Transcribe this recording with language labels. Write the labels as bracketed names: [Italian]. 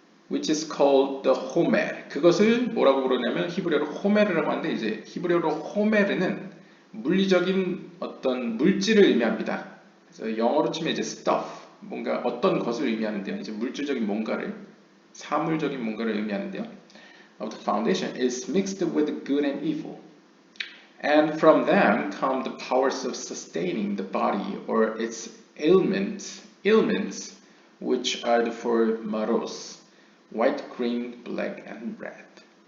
[English] Which is called the homer. [Korean] 그것을 뭐라고 부르냐면 히브리어로 호메르라고 하는데 이제 히브리어로 호메르는 물리적인 어떤 물질을 의미합니다. 그래서 영어로 치면 이제 stuff 뭔가 어떤 것을 의미하는데요. 이제 물질적인 뭔가를 사물적인 뭔가를 의미하는데요. [English] Of the foundation is mixed with good and evil. And from them come the powers of sustaining the body or its ailments, which are the four maros, white, green, black, and red.